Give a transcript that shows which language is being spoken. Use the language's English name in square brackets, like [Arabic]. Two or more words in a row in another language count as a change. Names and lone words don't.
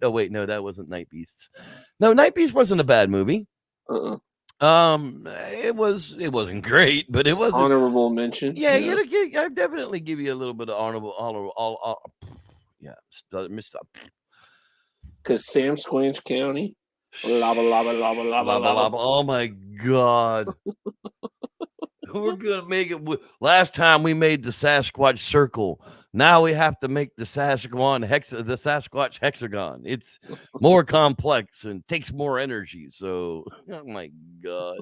[English] Oh wait, no, that wasn't Night Beasts. No, Night Beast wasn't a bad movie. It wasn't great, but it was honorable mention. Yeah, I definitely give you a little bit of honorable. Yeah, Mr. Because Sam Squanch County. Lava, lava, lava, lava, lava. Oh my God. We're gonna make it. Last time we made the Sasquatch circle. Now we have to make the Sasquatch hexagon. It's more complex and takes more energy. So, oh my God.